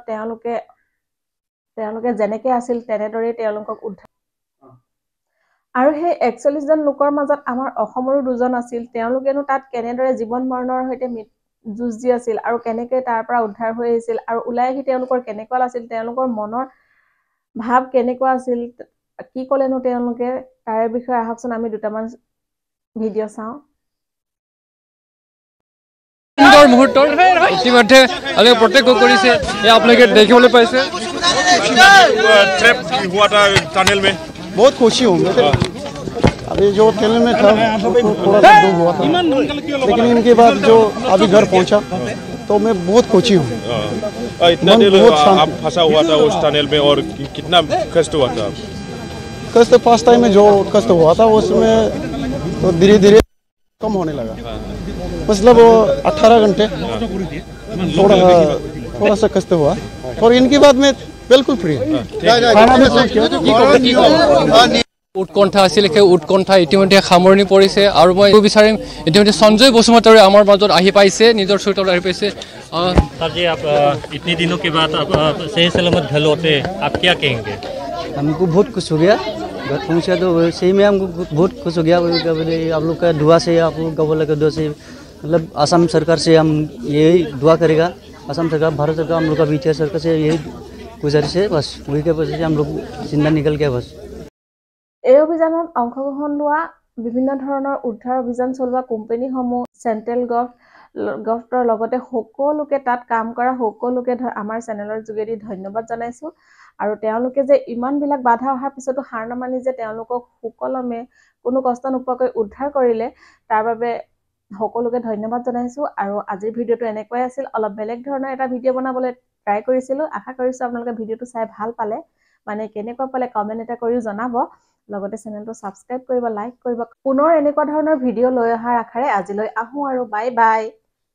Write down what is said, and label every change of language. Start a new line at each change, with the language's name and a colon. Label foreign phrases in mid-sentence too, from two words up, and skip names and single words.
Assamese: তেওঁলোকে যেনেকে আছিল তেনেদৰেই তেওঁলোকক উদ্ধাৰ আৰু সেই 41 জন লোকৰ মাজত আমাৰ অসমৰো দুজন আছিল তেওঁলোকেনো তাত কেনেদৰে জীৱন মৰণৰ সৈতে যুঁজ দি আছিল আৰু কেনেকৈ তাৰ পৰা উদ্ধাৰ হৈ আহিছিল আৰু ওলাই আহি তেওঁলোকৰ কেনেকুৱা আছিল তেওঁলোকৰ মনৰ ভাৱ কেনেকুৱা আছিল কি ক'লেনো তেওঁলোকে তাৰে বিষয়ে আহকচোন আমি দুটামান ভিডিঅ' চাওঁ সুন্দৰ মুহূৰ্তৰ ইতিমধ্যে আমি প্ৰত্যক্ষ কৰিছে আপোনালোকে দেখিবলৈ পাইছে
Hindi: ट्रैप हुआ था टनल में बहुत खुशी हूँ अभी जो टनल में था थोड़ा सा दुख हुआ था लेकिन इनके बाद जो अभी घर पहुँचा तो मैं बहुत खुशी हूँ इतना देर आप फंसा हुआ था उस टनल में और कितना कष्ट हुआ था कष्ट
English: first time
Hindi: में जो कष्ट हुआ था उसमें तो धीरे धीरे कम होने लगा मतलब 18 घंटे थोड़ा सा कष्ट हुआ और इनके बाद में बिल्कुल फ्री
Assamese: উৎকণ্ঠা আছিল সেই উৎকণ্ঠা ইতিমধ্যে সামৰণি পৰিছে আৰু মই বিচাৰিম ইতিমধ্যে সঞ্জয় বসুমতাৰী আমাৰ মাজত আহি পাইছে নিজৰ চৰিত্ৰত আহি পাইছে
Hindi: सर जी आप इतने दिनों के बाद आप सही सलामत घर लौटे आप क्या कहेंगे हमको बहुत खुश हो गया घर पहुँचा तो सही में हमको बहुत खुश हो गया आप लोग का दुआ से आप लोग का दुआ से मतलब असम सरकार से हम यही दुआ करेगा असम सरकार भारत सरकार हम लोग का बीटीआर सरकार से यही गुजारिश है बस वही के वजह से हम लोग जिंदा निकल गया बस
Assamese: এই অভিযানত অংশগ্ৰহণ লোৱা বিভিন্ন ধৰণৰ উদ্ধাৰ অভিযান চলোৱা কোম্পানীসমূহ
English: central government
Assamese: লগতে সকলোকে তাত কাম কৰা সকলোকে আমাৰ চেনেলৰ যোগেদি ধন্যবাদ জনাইছো আৰু তেওঁলোকে যে ইমানবিলাক বাধা অহাৰ পিছতো হাৰ নামানি যে তেওঁলোকক সুকলমে কোনো কষ্ট নোপোৱাকৈ উদ্ধাৰ কৰিলে তাৰ বাবে সকলোকে ধন্যবাদ জনাইছো আৰু আজিৰ ভিডিঅ'টো এনেকৈ আছিল অলপ বেলেগ ধৰণৰ এটা ভিডিঅ' বনাবলৈ ট্ৰাই কৰিছিলো আশা কৰিছো আপোনালোকে ভিডিঅ'টো চাই ভাল পালে মানে কেনেকুৱা পালে কমেণ্ট এটা কৰিও জনাব লগতে চেনেলটো সাবস্ক্ৰাইব কৰিব লাইক কৰিব পুনৰ এনেকুৱা ধৰণৰ ভিডিঅ' লৈ অহাৰ আশাৰে আজিলৈ আহো আৰু
English: bye bye